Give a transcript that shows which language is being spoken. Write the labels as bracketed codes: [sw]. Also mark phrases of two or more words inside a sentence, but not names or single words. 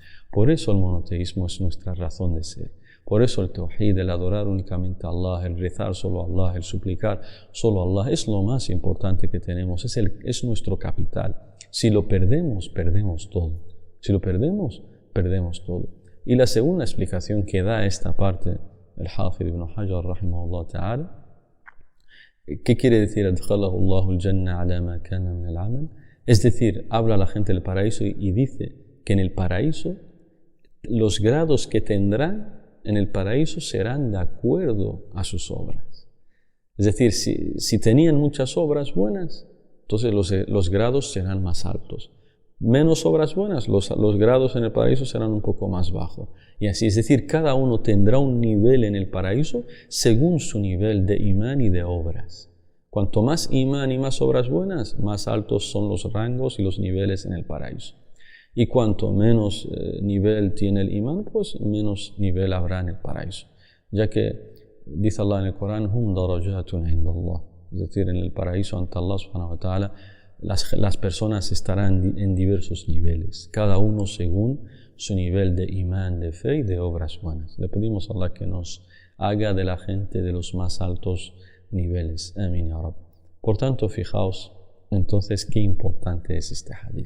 [es] Por eso el monoteísmo es nuestra razón de ser. Por eso el tawhid, el adorar únicamente a Allah, el rezar solo a Allah, el suplicar solo a Allah, es lo más importante que tenemos, es nuestro capital. Si lo perdemos, perdemos todo. Si lo perdemos, perdemos todo. Y la segunda explicación que da esta parte, el Hafid ibn Hajar, [ar] رحمه الله تعالى, [es] ¿qué quiere decir [ar] أدخله الله الجنة على ما كان من العمل? [es] Es decir, habla a la gente del paraíso y dice que en el paraíso los grados que tendrán en el paraíso serán de acuerdo a sus obras. Es decir, si tenían muchas obras buenas, entonces los grados serán más altos. Menos obras buenas, los grados en el paraíso serán un poco más bajos. Y así, es decir, cada uno tendrá un nivel en el paraíso según su nivel de imán y de obras. Cuanto más imán y más obras buenas, más altos son los rangos y los niveles en el paraíso. Y cuanto menos nivel tiene el imán, pues menos nivel habrá en el paraíso. Ya que dice Allah en el Corán, [ar] هم درجات عند الله. [es] Es decir, en el paraíso ante [ar] الله سبحانه وتعالى, [es] las personas estarán en diversos niveles, cada uno según su nivel de imán, de fe y de obras buenas. Le pedimos a Allah que nos haga de la gente de los más altos niveles. Amén, [ar] يا رب. [es] Por tanto, fijaos entonces qué importante es este hadith.